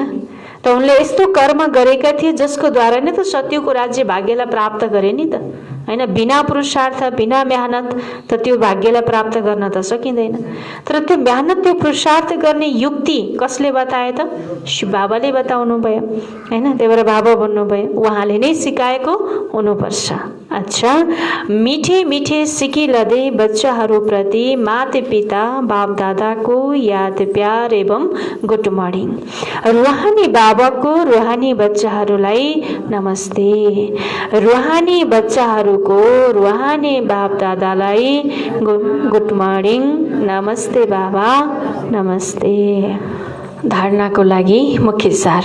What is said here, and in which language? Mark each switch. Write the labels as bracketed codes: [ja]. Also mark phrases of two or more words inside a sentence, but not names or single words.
[ne] त उनले यस्तो कर्म गरेका थिए जसको द्वारा नै त सत्यको राज्य भाग्यलाई प्राप्त गरे नि त, हैन। बिना पुरुषार्थ बिना मेहनत त त्यो भाग्यलाई प्राप्त गर्न त सकिँदैन। तर त्यो मेहनत त्यो पुरुषार्थ गर्ने युक्ति कसले बताए त? शिव बाबाले बताउनु भयो हैन। त्यही भएर बाबा भन्नुभयो उहाँले नै सिकाएको हुनुपर्छ। अच्छा, [hi] मिठे मिठे सिकी लदे [ne] बच्चाहरूप्रति माता पिता बाप दादाको याद प्यार एवं [en] good morning. [ne] रुहानी बाबाको रुहानी बच्चाहरूलाई नमस्ते। रुहानी बच्चाहरूको रुहानी बाप दादालाई [en] good morning, [ne] नमस्ते बाबा, नमस्ते। धारणाको लागि मुख्य सार।